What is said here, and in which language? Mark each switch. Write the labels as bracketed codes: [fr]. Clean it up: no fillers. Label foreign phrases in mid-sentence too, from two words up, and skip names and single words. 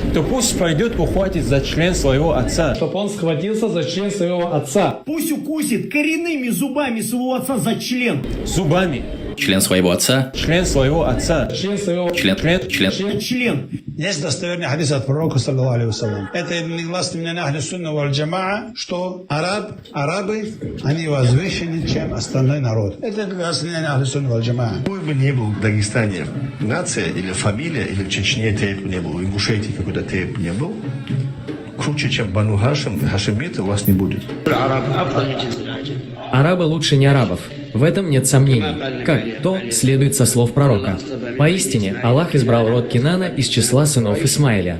[ru] то пусть пойдет ухватить за член своего отца, чтобы он схватился за член своего отца. Пусть укусит коренными зубами своего отца за член. Зубами. Член своего отца. Член своего отца. Член своего... Член. Есть достоверный хадис от пророка, [ar] صلى الله عليه وسلم. [ru] Это негласно мнение [ar] أهل السنة والجماعة, [ru] что арабы, они возвышены, чем остальной народ. Это негласно мнение [ar] أهل السنة والجماعة. [ru] Какой бы ни был в Дагестане нация или фамилия, или в Чечне тейп не был, в Ингушетии какой-то тейп не был, круче, чем Бану Хашим, хашимиты у вас не будет. Арабы лучше не арабов. В этом нет сомнений. Как то следует со слов пророка. Поистине, Аллах избрал род Кинана из числа сынов Исмаиля.